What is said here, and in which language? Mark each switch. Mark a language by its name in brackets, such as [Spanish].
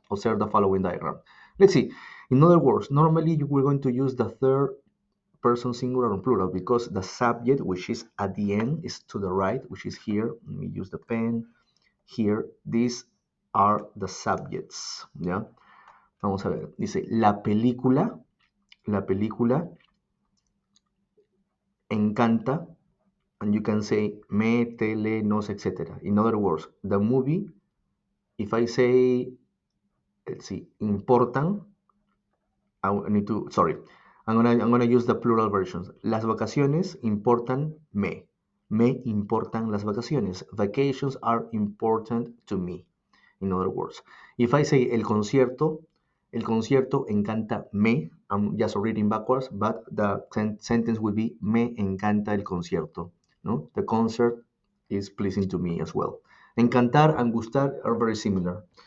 [English] Observe the following diagram. Let's see. In other words, normally we're going to use the third person singular and plural because the subject, which is at the end, is to the right, which is here. Let me use the pen. Here, these are the subjects. [Spanish] ¿Ya? Vamos a ver. Dice, la película encanta [English] and you can say me, tele, nos, etc. In other words, the movie, if I say, let's see, importan, I need to, sorry, I'm gonna use the plural versions. [Spanish] Las vacaciones importan me. Me importan las vacaciones. [English] Vacations are important to me. In other words, if I say [Spanish] el concierto encanta me, [English] I'm just reading backwards, but the sentence will be [Spanish] me encanta el concierto. [English] No? The concert is pleasing to me as well. Encantar and gustar are very similar.